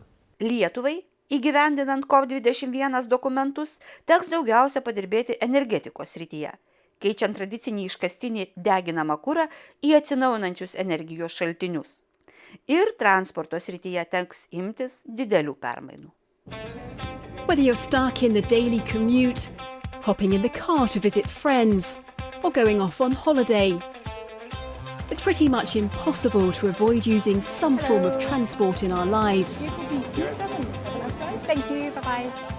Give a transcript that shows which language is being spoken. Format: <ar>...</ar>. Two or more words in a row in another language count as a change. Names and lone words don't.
<lt>Lietuvai, įgyvendinant COP21 dokumentus, teks daugiausia padirbėti energetikos srityje, keičiant tradicinį iškastinį deginamą kurą į atsinaujinančius energijos šaltinius. Ir transporto srityje teks imtis didelių permainų.</lt> <en>Whether you're stuck in the daily commute, hopping in the car to visit friends, or going off on holiday, it's pretty much impossible to avoid using some form of transport in our lives. Thank you, bye-bye.</en>